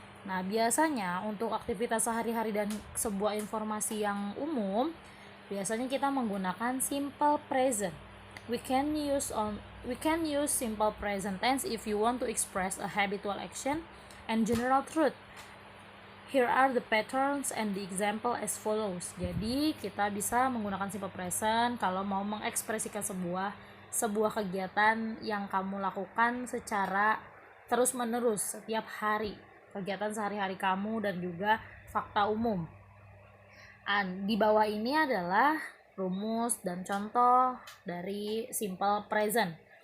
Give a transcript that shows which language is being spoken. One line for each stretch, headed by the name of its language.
Indonesian: Nah, biasanya untuk aktivitas sehari-hari dan sebuah informasi yang umum, biasanya kita menggunakan simple present.
English: We can use simple present tense if you want to express a habitual action and general truth. Here are the patterns and the example as follows.
Indonesian: Jadi kita bisa menggunakan simple present kalau mau mengekspresikan sebuah kegiatan yang kamu lakukan secara terus-menerus setiap hari, kegiatan sehari-hari kamu dan juga fakta umum. Di bawah ini adalah rumus dan contoh dari simple present.